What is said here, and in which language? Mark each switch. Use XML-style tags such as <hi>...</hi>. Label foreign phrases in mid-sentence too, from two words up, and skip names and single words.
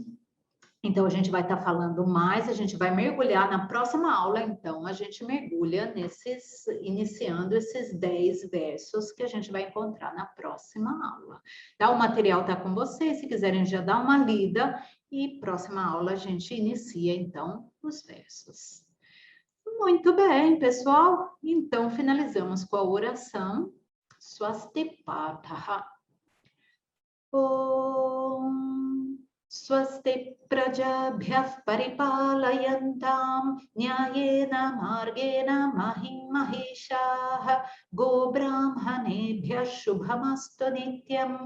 <pt>Então, a gente vai estar falando mais, a gente vai mergulhar na próxima aula, então, a gente mergulha iniciando esses 10 versos que a gente vai encontrar na próxima aula. Tá? O material está com vocês, se quiserem já dar uma lida, e próxima aula a gente inicia, então, os versos. Muito bem, pessoal. Então, finalizamos com a oração Swastipataha.</pt> <sa>ॐ स्वस्ति प्रजाभ्यः परिपालयन्तां न्यायेन मार्गेण महीं महीशाः गो ब्राह्मणेभ्यः शुभमस्तु नित्यं</sa>